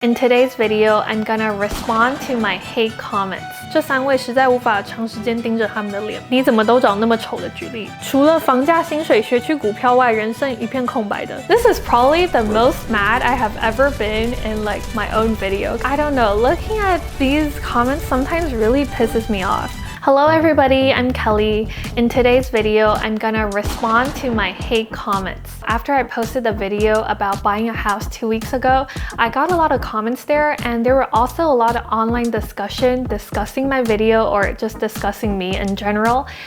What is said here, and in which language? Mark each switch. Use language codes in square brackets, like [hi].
[en] In today's video, I'm gonna respond to my hate comments. [zh] 这3位实在无法长时间盯着他们的脸，你怎么都长那么丑的举例，除了房价、薪水、学区股票外，人生一片空白的。 [en] This is probably the most mad I have ever been in like my own videos. I don't know, looking at these comments sometimes really pisses me off. Hello everybody, I'm Kelly. In today's video, I'm gonna respond to my hate comments. After I posted the video about buying a house 2 weeks ago, I got a lot of comments there, and there were also a lot of online discussion discussing my video or just discussing me in general.